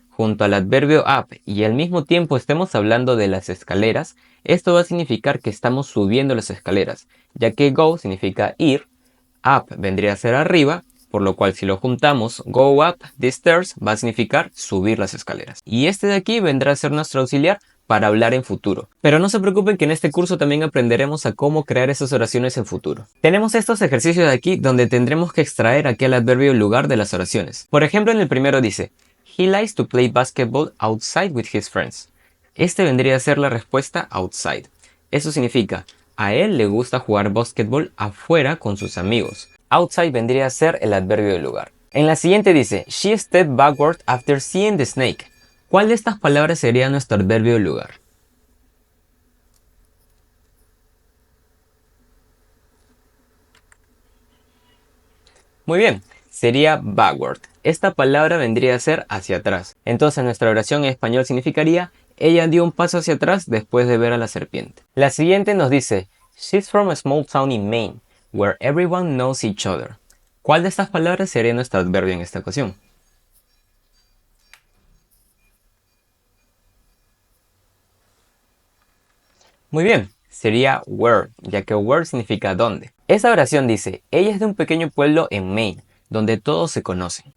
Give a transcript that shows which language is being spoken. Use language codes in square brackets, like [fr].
[es] junto al adverbio up y al mismo tiempo estemos hablando de las escaleras, esto va a significar que estamos subiendo las escaleras, ya que go significa ir, up vendría a ser arriba, por lo cual si lo juntamos, go up the stairs va a significar subir las escaleras. Y este de aquí vendrá a ser nuestro auxiliar para hablar en futuro. Pero no se preocupen que en este curso también aprenderemos a cómo crear esas oraciones en futuro. Tenemos estos ejercicios de aquí donde tendremos que extraer aquel adverbio lugar de las oraciones. Por ejemplo, en el primero dice, [en] He likes to play basketball outside with his friends. [es] Este vendría a ser la respuesta outside. Eso significa, a él le gusta jugar básquetbol afuera con sus amigos. Outside vendría a ser el adverbio del lugar. En la siguiente dice, [en] She stepped backward after seeing the snake. [es] ¿Cuál de estas palabras sería nuestro adverbio del lugar? Muy bien, sería backward. Esta palabra vendría a ser hacia atrás. Entonces nuestra oración en español significaría, ella dio un paso hacia atrás después de ver a la serpiente. La siguiente nos dice, [en] She's from a small town in Maine, where everyone knows each other. [es] ¿Cuál de estas palabras sería nuestro adverbio en esta ocasión? Muy bien, sería where, ya que where significa dónde. Esa oración dice, ella es de un pequeño pueblo en Maine, donde todos se conocen.